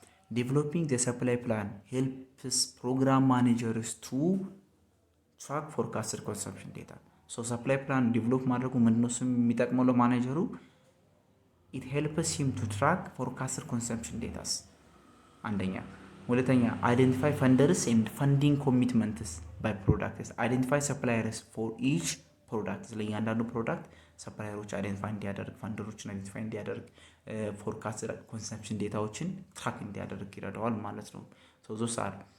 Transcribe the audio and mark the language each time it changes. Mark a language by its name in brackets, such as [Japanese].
[English] Developing the supply plan helps program managers to track forecasted consumption data. [Amharic] So supply plan develop ማድረጉ ምንድነው የሚጠቅመው ለማኔጀሩ? [English] It helps him to track forecasted consumption data. [Amharic] አንደኛ። ሁለተኛ [English] identify funders and funding commitments by products. Identify suppliers for each product. [Amharic] ለእያንዳንዱ ፕሮዳክት ሰፕላየሮች አይደንቲፋይ እንዲያደርግ ፈንደሮችን አይደንቲፋይ እንዲያደርግ ፎርካስት ኮንሰምፕሽን ዴታዎችን ትራክ እንዲያደርግ ይረዳዋል ማለት ነው። [English] ሶ ዞስ አር